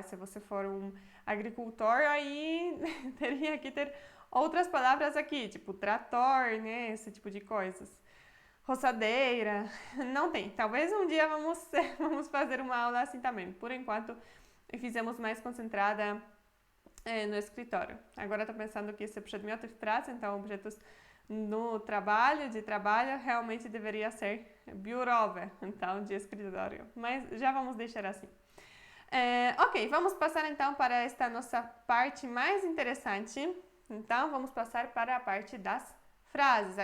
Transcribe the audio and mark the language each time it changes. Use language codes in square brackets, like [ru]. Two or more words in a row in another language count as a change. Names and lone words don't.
[pt] Se você for um agricultor, aí teria que ter outras palavras aqui, tipo trator, né? Esse tipo de coisas. Roçadeira, não tem. Talvez um dia vamos fazer uma aula assim também. Por enquanto, fizemos mais concentrada no escritório. Agora estou pensando que esse [pl] przedmioty w pracy, [pt] então objetos no trabalho, de trabalho, realmente deveria ser biurowe, então de escritório. Mas já vamos deixar assim. Ok, vamos passar então para esta nossa parte mais interessante. Então, vamos passar para a parte das frases.